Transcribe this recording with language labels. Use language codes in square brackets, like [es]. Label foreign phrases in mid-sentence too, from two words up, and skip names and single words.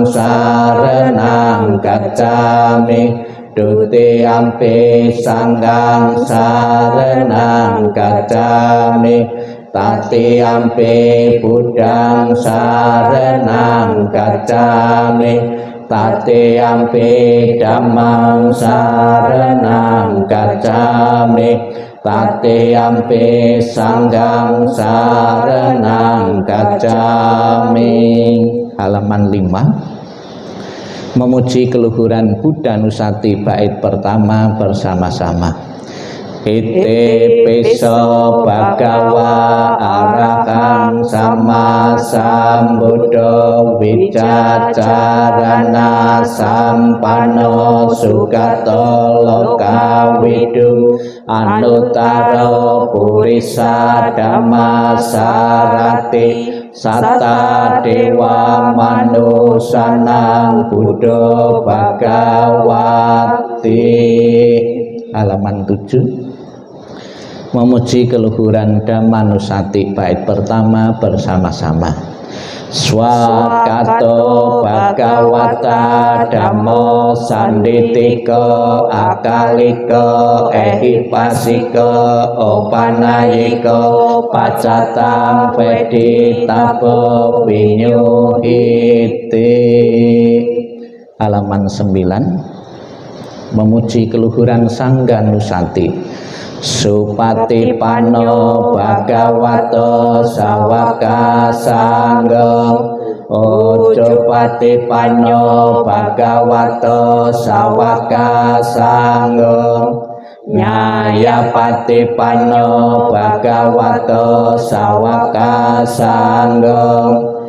[pi] saranang gacchami, Dutiyampi Sanghang saranang gacchami, Tatiyampi Buddhang saranang gacchami, Tatiyampi Dhammang saranang gacchami, Tatiyampi Sanghang saranang gacchami. [id] Halaman 5. Memuji keluhuran Buddha Nusati bait pertama bersama-sama. [pi] Ite piso bhagawa arahang sama sambuddho wicacarana sampano sugato lokawidu anuttaro purisa dhamma sarati satta dewa manusanang buddho bhagawati. [id] Halaman 7. Memuji keluhuran Dhammanusati bait pertama bersama-sama. [pi] Swakato bhagavata dhammo sanditiko akaliko ehipasiko opanayiko pacatam veditabo vinyuhiti. [id] Halaman 9. Memuji keluhuran Sangga Nusati. [pi] Supatipano bhagavato sawaka sangga. Ujupatipano bhagavato sawaka sangga. Nyayapatipano bhagavato sawaka sangga.